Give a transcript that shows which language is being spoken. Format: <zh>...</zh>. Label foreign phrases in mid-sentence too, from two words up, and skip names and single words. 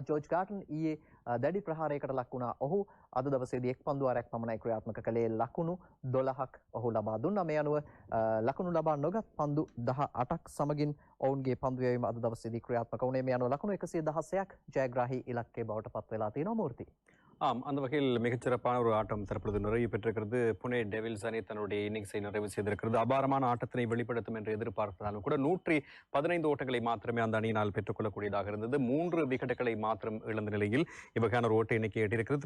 <si>ජෝර්ජ් ගාටන් ඊයේ දැඩි ප්‍රහාරයකට ලක් වුණා. ඔහු අද දවසේදී එක් පන්දු වාරයක් පමණයි ක්‍රියාත්මක කළේ. ලකුණු 12ක් ඔහු ලබා දුන්නා. මේ අනුව ලකුණු ලබා නොගත් පන්දු 18ක් සමගින් ඔවුන්ගේ පන්දු යැවීම අද දවසේදී ක්‍රියාත්මක වුණේ. මේ අනුව ලකුණු 116ක් ජයග්‍රාහී ඉලක්කය බවට පත් වෙලා තියෙනවා மூர்த்தி.</si> <ta>அந்த வகையில் மிகச்சிறப்பான ஒரு ஆட்டம் தரப்பொழுது நிறைவு பெற்றிருக்கிறது. புனே டெவில்ஸ் அணி தன்னுடைய இன்னிங்ஸை நிறைவு செய்திருக்கிறது. அபாரமான ஆட்டத்தினை வெளிப்படுத்தும் என்று எதிர்பார்த்தாலும் கூட 115 ஓட்டங்களை மாத்திரமே அந்த அணியினால் பெற்றுக்கொள்ளக்கூடியதாக இருந்தது. 3 விக்கெட்டுகளை மாத்திரம் இழந்த நிலையில் இவ்வகையான ஒரு ஓட்ட எண்ணிக்கை எட்டியிருக்கிறது.</ta>